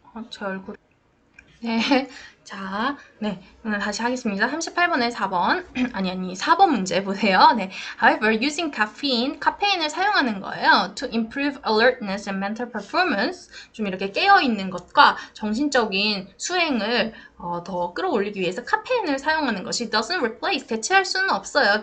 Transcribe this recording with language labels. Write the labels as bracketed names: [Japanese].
[Korean] 제 얼굴. 네. 자, 네. 오늘 다시 하겠습니다. 38번에 4번. 아니, 4번 문제 보세요. 네. [English] However, using caffeine, [Korean] 카페인을 사용하는 거예요. [English] To improve alertness and mental performance. [Korean] 좀 이렇게 깨어있는 것과 정신적인 수행을 더 끌어올리기 위해서 카페인을 사용하는 것이 [English] doesn't replace, [Korean] 대체할 수는 없어요.